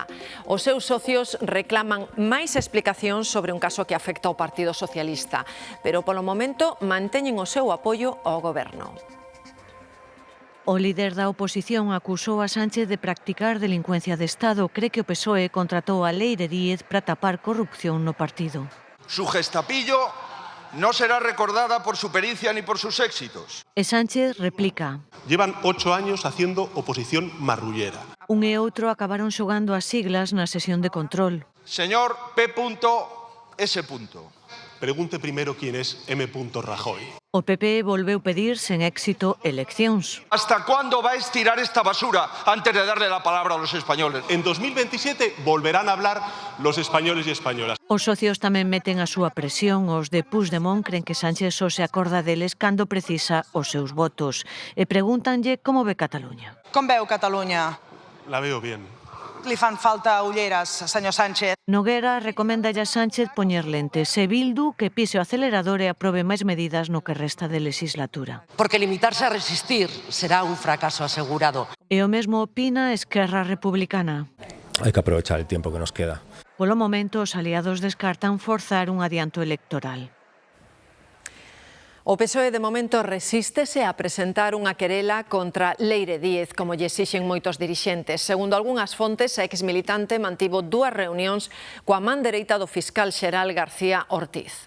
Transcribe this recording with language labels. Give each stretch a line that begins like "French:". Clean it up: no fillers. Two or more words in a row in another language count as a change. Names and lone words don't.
Galician: Os seus socios reclaman máis explicacións sobre un caso que afecta ao Partido Socialista, pero polo momento manteñen o seu apoio ao goberno. O líder da oposición acusou a Sánchez de practicar delincuencia de Estado. Cree que o PSOE contratou a Leire Díez para tapar corrupción no partido.
Spanish: Su gestapillo no será recordada por su pericia ni por sus éxitos.
Galician: E Sánchez replica.
Spanish: Llevan 8 años haciendo oposición marrullera.
Galician: Un e outro acabaron xogando as siglas na sesión de control.
Spanish: Señor P.S. Pregunte primero quién es M. Rajoy.
Galician: O PP volveu pedir sen éxito eleccións.
Spanish: ¿Hasta cuándo va a estirar esta basura antes de darle la palabra a los españoles? En 2027 volverán a hablar los españoles y españolas.
Galician: Os socios tamén meten a súa presión. Os de Puigdemont creen que Sánchez só se acorda deles cando precisa os seus votos. E pregúntanlle como ve Cataluña.
Catalan: Com veu Catalunya?
Spanish: La veo bien.
Catalan: Li fan falta ulleres, senyor Sánchez.
Galician: Noguera recoméndalle a Sánchez poñer lentes e Bildu que pise o acelerador e aprobe máis medidas no que resta de legislatura. Porque limitarse a resistir será un fracaso asegurado. E o mesmo opina Esquerra Republicana.
Spanish: Hay que aprovechar el tiempo que nos queda.
Galician: Polo momento, os aliados descartan forzar un adianto electoral. O PSOE de momento resístese a presentar unha querela contra Leire Díez, como lle exixen moitos dirixentes. Segundo algunhas fontes, a exmilitante mantivo 2 reunións coa man dereita do fiscal xeral García Ortiz.